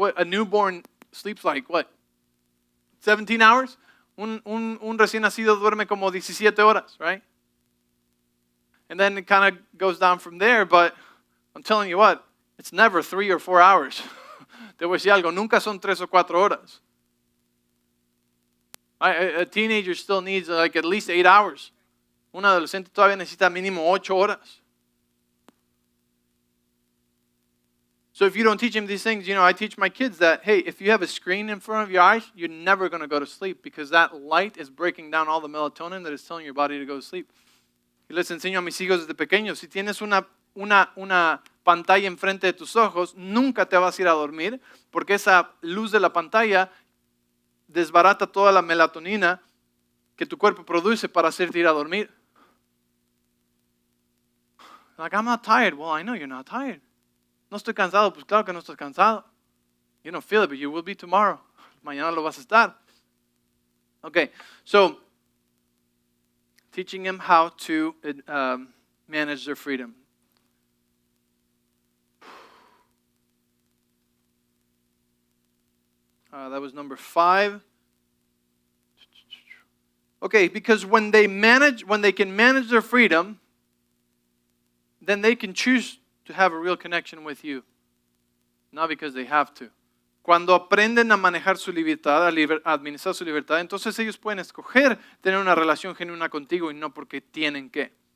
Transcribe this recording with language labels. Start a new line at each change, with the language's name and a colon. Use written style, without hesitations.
English: A newborn sleeps like, 17 hours?
Spanish: Un recién nacido duerme como 17 horas, right?
English: And then it kind of goes down from there, but I'm telling you what, it's never 3 or 4 hours.
Spanish: Te voy a decir algo, nunca son 3 o 4 horas.
English: A teenager still needs like at least 8 hours.
Spanish: Un adolescente todavía necesita mínimo 8 horas.
English: So if you don't teach him these things, I teach my kids that, hey, if you have a screen in front of your eyes, you're never going to go to sleep because that light is breaking down all the melatonin that is telling your body to go to sleep.
Spanish: Y les enseño a mis hijos desde pequeños, si tienes una pantalla enfrente de tus ojos, nunca te vas a ir a dormir porque esa luz de la pantalla desbarata toda la melatonina que tu cuerpo produce para hacerte ir a dormir.
English: Like, I'm not tired. Well, I know you're not tired.
Spanish: No estoy cansado. Pues claro que no estás cansado.
English: You don't feel it, but you will be tomorrow.
Spanish: Mañana lo vas a estar.
English: Okay, so Teaching them how to manage their freedom. That was number 5. Okay, because when they can manage their freedom, then they can choose to have a real connection with you. Not because they have to.
Spanish: Cuando aprenden a manejar su libertad, a administrar su libertad, entonces ellos pueden escoger tener una relación genuina contigo y no porque tienen que.